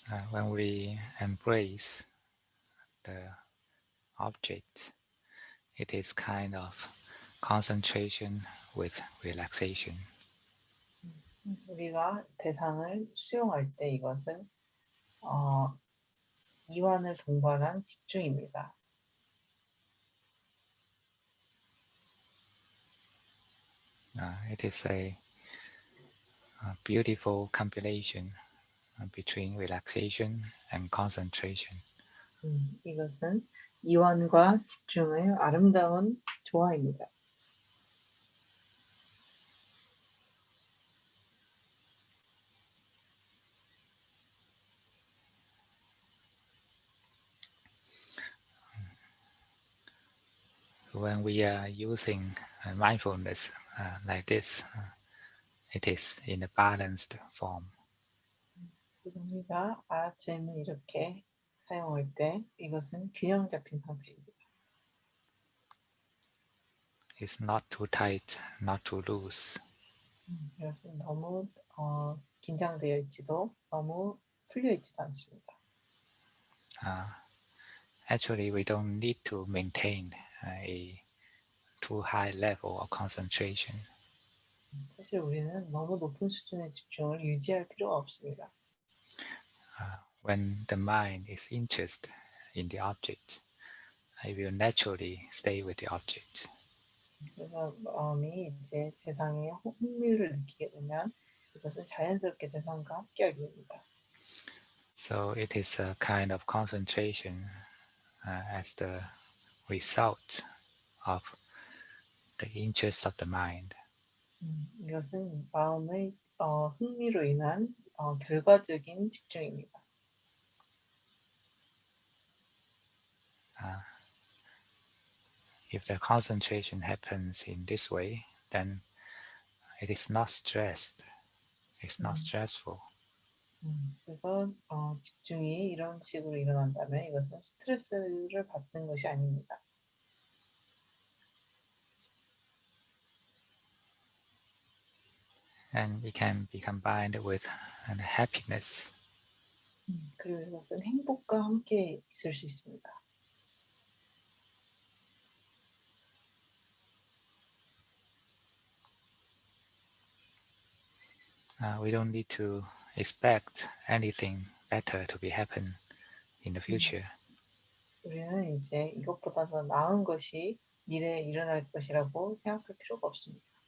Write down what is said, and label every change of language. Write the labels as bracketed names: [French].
[English] When we embrace the object, it is kind of concentration with relaxation. [Korean] 그래서 우리가 대상을 수용할 때 이것은 이완을 동반한 집중입니다. [English] It is a beautiful compilation between relaxation and concentration. [Korean] 이것은 이완과 집중의 아름다운 조화입니다. [English] When we are using mindfulness like this, it is in a balanced form. [Korean] 우리가 아침을 이렇게 사용할 때 이것은 균형 잡힌 상태입니다. [English] It's not too tight, not too loose. [Korean] 이것은 너무 긴장되어 있지도 너무 풀려 있지도 않습니다. [English] Actually, we don't need to maintain a too high level of concentration. [Korean] 사실 우리는 너무 높은 수준의 집중을 유지할 필요가 없습니다. [English] When the mind is interested in the object, it will naturally stay with the object. [Korean] 그래서 마음이 이제 대상에 흥미를 느끼게 되면 이것은 자연스럽게 대상과 함께하게 됩니다. [English] So it is a kind of concentration as the result of the interest of the mind. [Korean] 이것은 마음의 흥미로 인한 결과적인 집중입니다. [English] If the concentration happens in this way, then it is not stressed. It's not stressful. [Korean] 그래서 집중이 이런 식으로 일어난다면 이것은 스트레스를 받는 것이 아닙니다. [English] And it can be combined with happiness. [Korean] 그리고 이것은 행복과 함께 있을 수 있습니다. [English] We don't need to expect anything better to be happen in the future. [Korean] 우리는 이제 이것보다 더 나은 것이 미래에 일어날 것이라고 생각할 필요가 없습니다.